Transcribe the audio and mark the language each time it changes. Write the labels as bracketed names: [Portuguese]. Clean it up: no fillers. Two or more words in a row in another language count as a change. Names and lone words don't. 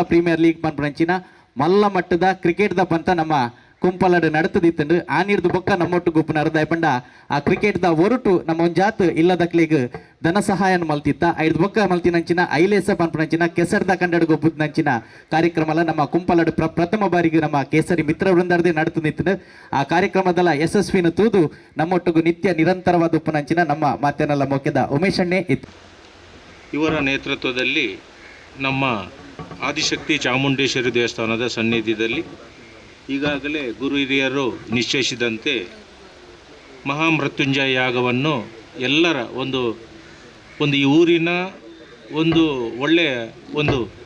[English] Premier League [Tulu] ಪನ್ಪನಂಚಿನ ಮಲ್ಲ ಮಟ್ಟದ ಕ್ರಿಕೆಟ್ದ ಪಂತ ನಮ್ಮ ಕುಂಪಲಡು ನಡತದಿತ್ತಂಡು ಆ ನೀರ್ದು ಬೊಕ್ಕ ನಮ್ಮೊಟ್ಟು ಗುಪ್ಪನ ಅರ್ಧ ಪಂಡ ಆ ಕ್ರಿಕೆಟ್ದ ಒರುಟು ನಮ್ಮ ಒಂದು ಜಾತ್ ಇಲ್ಲದಕ್ಲಿಗ್ ಧನ ಸಹಾಯನ ಮಲ್ತಿತ್ತ ಐದು ಬೊಕ್ಕ ಮಲ್ತಿನಂಚಿನ ಐಲೇಸ ಪನ್ಪನಂಚಿನ ಕೆಸರ್ದ ಕಂಡಡು ಗೊಬ್ಬದ ನಂಚಿನ ಕಾರ್ಯಕ್ರಮ ನಮ್ಮ ಕುಂಪಲಡು ಪ್ರಥಮ ಬಾರಿಗೆ ನಮ್ಮ ಕೇಸರಿ ಮಿತ್ರ ವೃಂದರದೇ ನಡತು ನಿಂತು ಆ ಕಾರ್ಯಕ್ರಮದಲ್ಲ ಯಶಸ್ವಿನ ತೂದು ನಮ್ಮೊಟ್ಟಿಗೂ ನಿತ್ಯ ನಿರಂತರವಾದ ಉಪ್ಪನಂಚಿನ ನಮ್ಮ ಮಾತೇನಲ್ಲ ಮೊಕ್ಕೆದ ಉಮೇಶ್ ಅಣ್ಣೆ ಇತ್ತು. [Kannada] ಇವರ ನೇತೃತ್ವದಲ್ಲಿ ನಮ್ಮ ಆದಿಶಕ್ತಿ ಚಾಮುಂಡೇಶ್ವರಿ ದೇವಸ್ಥಾನದ ಸನ್ನಿಧಿಯಲ್ಲಿ ಈಗಾಗಲೇ ಗುರು ಹಿರಿಯರು ನಿಶ್ಚಯಿಸಿದಂತೆ ಮಹಾಮೃತ್ಯುಂಜಯ ಯಾಗವನ್ನು ಎಲ್ಲರ ಒಂದು ಈ ಊರಿನ ಒಂದು ಒಳ್ಳೆಯ ಒಂದು